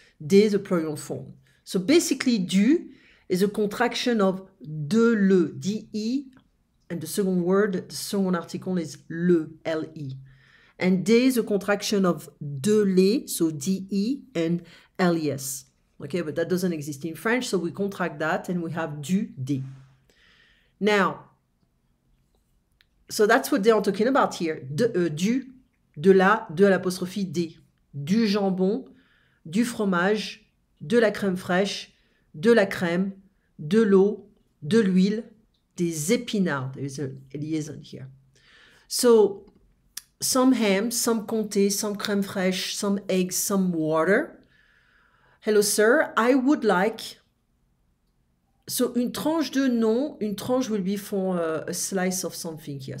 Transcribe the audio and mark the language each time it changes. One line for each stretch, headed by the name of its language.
English: De, the plural form. So basically, du is a contraction of de le, de, and the second word, the second article is le, le. And de is a contraction of de les, so de and les. Okay, but that doesn't exist in French, so we contract that and we have du, de. Now, so that's what they are talking about here.
French: Du, de la, de l'apostrophe D. Du jambon, du fromage, de la crème fraîche, de la crème, de l'eau, de l'huile, des épinards.
English: There's a liaison here. So, some ham, some comté, some crème fraîche, some eggs, some water. Hello, sir. I would like... So, une tranche de non, une tranche will be for a slice of something here.